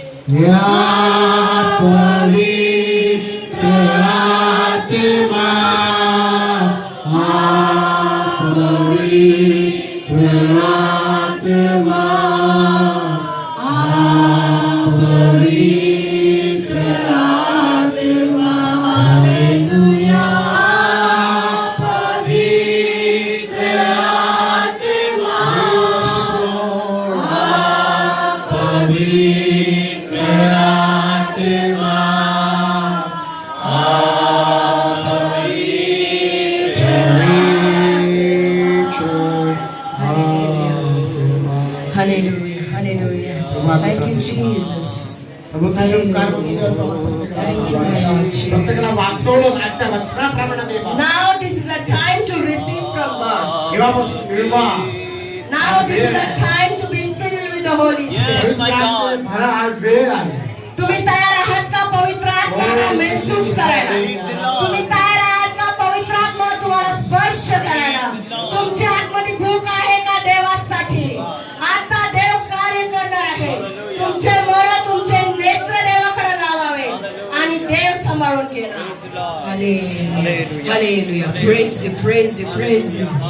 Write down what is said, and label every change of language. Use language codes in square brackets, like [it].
[mr] या पवित्र आत्मा, पवित्र आत्मा, पवित्र आत्मा, हालेलुया। पवित्र आत्मा, पवित्र आत्मा, Hallelujah, hallelujah. [en] Thank you, Jesus. [mr] प्रभू तुझे उपकार होते देवा, तो आपण प्रत्येकाला वाचवलं आजच्या वचनाप्रमाणे देवा. [en] Now this is a time to receive from God. [mr] देवापासून मिळवा. [en] Now this is a time to be filled with the Holy Spirit. [mr] पवित्र आत्म्याने भरा, हा वेळ आहे. तुम्ही तयार आहात का पवित्र आत्म्याला महसूस करायला? तुम्ही तयार आहात का पवित्र आत्मा तुम्हाला स्पर्श करायला? तुमच्या आतमध्ये भूक आहे का देवासाठी? आता देव कार्य करणार आहे. तुमचे मन, तुमचे नेत्र देवाकडे लावावे आणि देव सांभाळून घेणार. Hallelujah, hallelujah. [en] Praise you, praise you, praise you.